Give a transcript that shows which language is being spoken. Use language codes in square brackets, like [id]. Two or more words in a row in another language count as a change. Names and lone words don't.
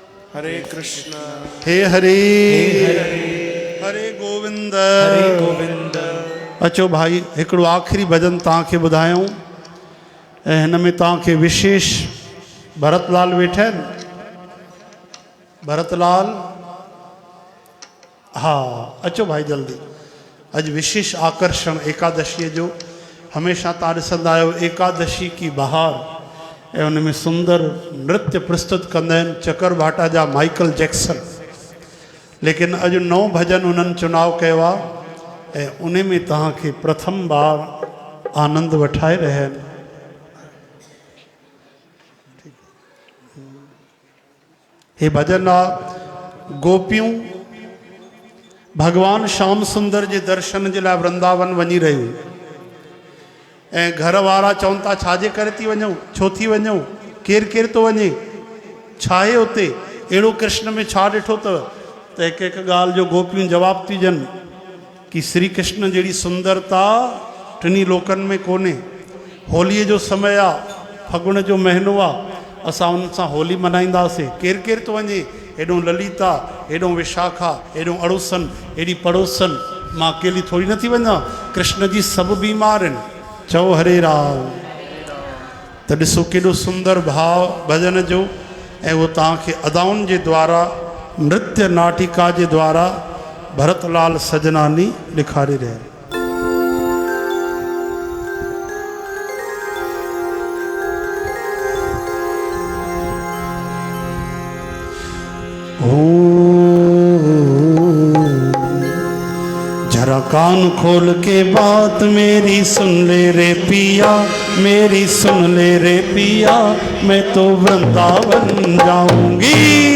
[sd] हरे कृष्ण हे हरे हरे गोविंद हरे गोविंद। अचो भाई हिकिड़ो आख़िरी भजन तव्हांखे ॿुधायूं ऐं हिन में तव्हांखे विशेष भरतलाल वेठा आहिनि। भरतलाल हा अचो भाई जल्दी। अॼु विशेष आकर्षण एकादशीअ जो हमेशह तव्हां ॾिसंदा आहियो एकादशी की बहार ऐं उन में सुंदर नृत्य प्रस्तुत कंदा आहिनि चकरभाटा जा माइकल जैक्सन। लेकिन अॼु नओं भजन उन्हनि चुनाव कयो आहे ऐं उन में तव्हांखे प्रथम बार आनंद वठाए रहिया आहिनि। हे भजन आहे गोपियूं भगवान श्याम सुंदर जे दर्शन जे लाइ वृंदावन वञी रहियूं ऐं घर वारा चवनि था छाजे करे थी वञूं, छो थी वञूं, केरु केरु थो वञे, छा आहे उते, अहिड़ो कृष्ण में छा ॾिठो अथव। त हिकु हिकु ॻाल्हि जो गोपियूं जवाबु थी ॾियनि कि श्री कृष्ण जहिड़ी सुंदरता टिनी लोकनि में कोन्हे। होलीअ जो समय आहे, फगुण जो महीनो आहे, असां उन सां होली मल्हाईंदासीं। केरु केरु थो वञे, हेॾो ललिता, हेॾो विशाखा, हेॾो अड़ोसन, हेॾी पड़ोसन, मां अकेली थोरी नथी वञा। कृष्ण जी सभु बीमार आहिनि। चओ हरे राम। त ॾिसो केॾो सुंदर भाव भजन जो ऐं उहो तव्हांखे अदाउनि जे द्वारा नृत्य नाटिका जे द्वारा भरतलाल सजनानी ॾेखारे रहिया आहिनि। [hi] जरा कान खोल के बात मेरी सुन ले रे पिया, मेरी सुन ले रे पिया, मैं तो वृंदावन जाऊंगी।